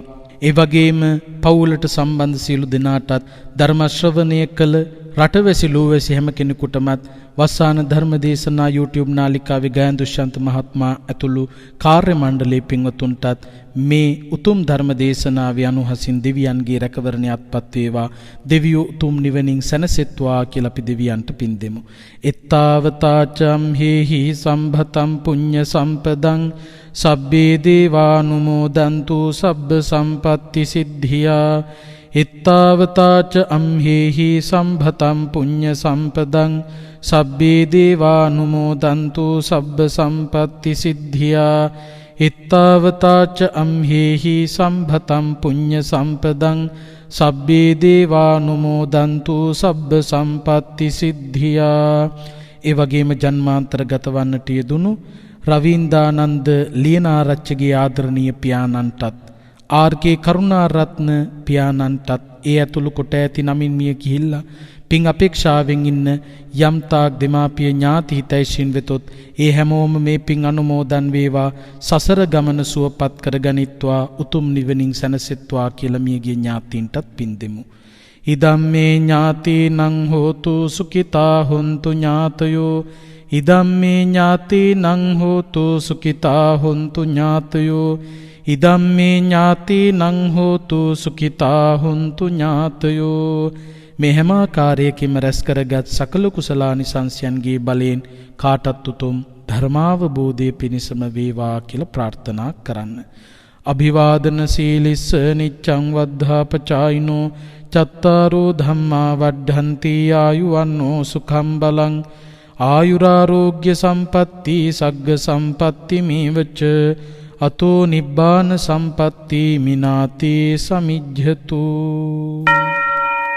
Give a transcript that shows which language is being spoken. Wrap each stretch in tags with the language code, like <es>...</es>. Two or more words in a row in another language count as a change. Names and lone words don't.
<si>ඒ වගේම පවුලට සම්බන්ධ සියලු දෙනාටත් ධර්ම ශ්‍රවණය කළ රටවැසි ලෝවැසි හැම කෙනෙකුටමත් වස්සාන ධර්ම දේශනා YouTube නාලිකාවේ ගයන් දුෂ්‍යන්ත මහත්මයා ඇතුළු කාර්ය මණ්ඩලයේ පින්වතුන්ටත් මේ උතුම් ධර්ම දේශනාවේ අනුහසින් දෙවියන්ගේ රැකවරණය අත්පත් වේවා. දෙවියෝ උතුම් නිවනින් සැනසෙත්වා කියලා අපි දෙවියන්ට පින් දෙමු.</si> <pi>එත්තාවතාචම් හේහි සම්භතම් පුඤ්ඤ සම්පදං සබ්බේ දේවානුමෝදන්තු සබ්බ සම්පත්ති සිද්ධියා. එත්තාවතාච අම්හෙහි සම්භතම් පුඤ්ඤ සම්පදං සබ්බේ දේවානුමෝදන්තු සබ්බ සම්පත්ති සිද්ධියා. එත්තාවතාච අම්හෙහි සම්භතම් පුඤ්ඤ සම්පදං සබ්බේ දේවානුමෝදන්තු සබ්බ සම්පත්ති සිද්ධියා.</pi> <si>ඒ වගේම ජන්මාන්තරගත වන්නට යෙදුණු රවීන්දානන්ද ලියනාරච්චිගේ ආදරණීය පියාණන්ටත් ආර්.කේ කරුණාරත්න පියාණන්ටත් ඒ ඇතුළු කොට ඇති නමින් මිය ගිහිල්ලා පින් අපේක්ෂාවෙන් ඉන්න යම් තාක් දෙමාපිය ඥාති හිතයිසින් වෙතොත් ඒ හැමෝම මේ පින් අනුමෝදන් වේවා. සසර ගමන සුවපත් කරගනිත්වා, උතුම් නිවනින් සැනසෙත්වා කියලා මියගිය ඥාතීන්ටත් පින් දෙමු.</si> <pi>ඉදම්මේ ඥාතීනං හෝතු සුඛිතා හොන්තු ඥාතයෝ ඉදම්මේ ඥාතීනං හෝතු සුඛිතා හොන්තු ඥාතයෝ ඉදම්මේ ඥාතීනං හෝතු සුඛිතා හොන්තු ඥාතයෝ.</pi> <si>මේ හැම ආකාරයකින්ම රැස් කරගත් සකල කුසලානිසංසයන්ගේ බලයෙන් කාටත් උතුම් ධර්මාවබෝධය පිණිසම වේවා කියලා ප්‍රාර්ථනා කරන්න.</si> <pi>අභිවාදන සීලිස්ස නිච්ඡං වද්ධාපචායිනෝ චත්තාරෝ ධම්මා වඩ්ඩන්ති ආයුවන්නෝ සුඛං බලං ආයුරාරෝග්‍ය සම්පatti සග්ග සම්පatti මේවච අතෝ නිබ්බාන සම්පatti මිනාති සමිජ්ජතු.</pi>